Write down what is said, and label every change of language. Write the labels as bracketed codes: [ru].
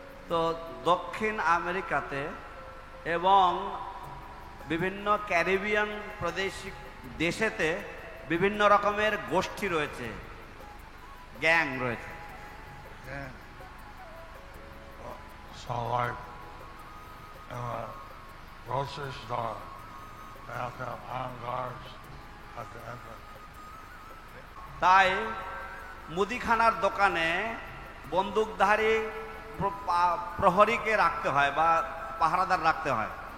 [bn] তো দক্ষিণ আমেরিকাতে এবং বিভিন্ন ক্যারিবিয়ান প্রদেশিক দেশেতে বিভিন্ন রকমের গোষ্ঠী রয়েছে, গ্যাং রয়েছে। Yeah. [en] So like in a grocery store, they have to have armed guards at the entrance. [bn] তাই মুদিখানার দোকানে বন্দুকধারী প্রহরীকে রাখতে হয় বা পাহারাদার রাখতে হয়।